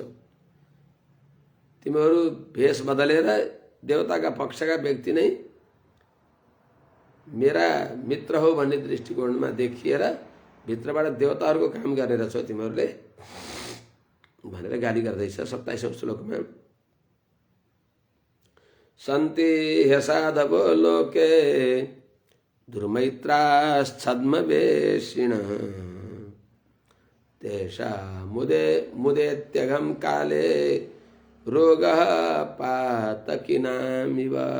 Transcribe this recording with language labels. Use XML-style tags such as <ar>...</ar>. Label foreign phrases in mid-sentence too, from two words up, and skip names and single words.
<ne>तिमीहरू भेष बदलेर देवताका पक्षका व्यक्ति नै मेरा मित्र हो भन्ने दृष्टिकोणमा देखिएर भित्रबाट देवताहरूको काम गर्ने रहेछौ तिमीहरूले भनेर गाली गर्दैछ 27औं श्लोकमा।</ne> <sa>सन्ति ह्यसाधवो लोके दुर्मैत्राश्छद्मवेशिणः तेषा मुदेत्यघं काले रोगः पातकिनामिव।</sa>